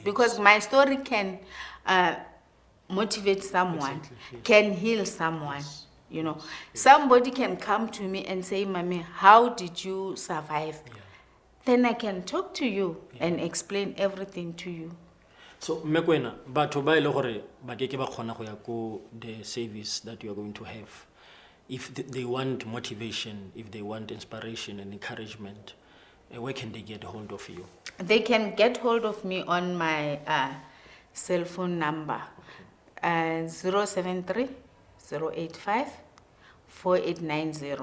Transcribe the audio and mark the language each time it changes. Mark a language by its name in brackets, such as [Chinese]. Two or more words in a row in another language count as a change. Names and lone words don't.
[English] Because my story can motivate someone, Exactly, yes. Can heal someone. Yes. You know, Yes. somebody can come to me and say, Mommy, how did you survive? Yeah. Then I can talk to you and explain everything to you. So, [Tswana] Mekwena, batho ba ile gore ba keke ba kgona go ya ko [English] the service that you are going to have. If they want motivation, if they want inspiration and encouragement, where can they get hold of you? They can get hold of me on my cell phone number, 073 085 4890.